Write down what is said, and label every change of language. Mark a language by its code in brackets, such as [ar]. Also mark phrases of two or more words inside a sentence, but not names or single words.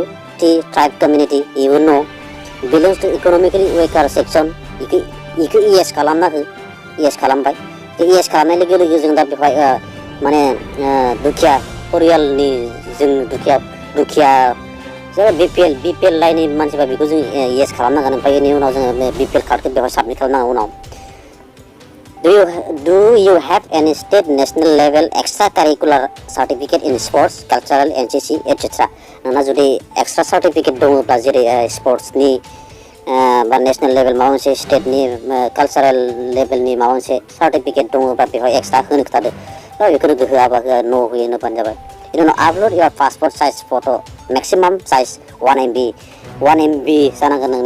[en] tea tribe community [brx] इबो न' [en] belongs to economically weaker section [brx] इखौ ES खालामना हो ES खालामबाय ES खालामनाय लोगो लोगो जों दा बेवहाय माने दुखिया परियालनि जों दुखिया जों BPL लाइननि मानसिफ्रा बेखौ जों ES खालामनांगोन ओमफ्राय बेनि उनाव जोङो BPL कार्डखौ बेवहाय साबमिट खालामनांगौ उनाव [en] Do you have any state national level extracurricular certificate in sports, cultural, NCC, etc. [brx] नोंना जुदि [en] extra certificate [brx] दङब्ला जेरै स्पर्ट्सनि बा [en] national level [brx] माबा मोनसे स्टेटनि [en] cultural levelनि [brx] माबा मोनसे सार्टिफिकेट दङब्ला बेवहाय एक्सट्रा होनो खिथादो बेखौनो होआबा होआ न' होयो होनबानो जाबाय बेनि उनाव [en] upload your passport size photo maximum size 1 MB [brx] जानांगोन नोंनि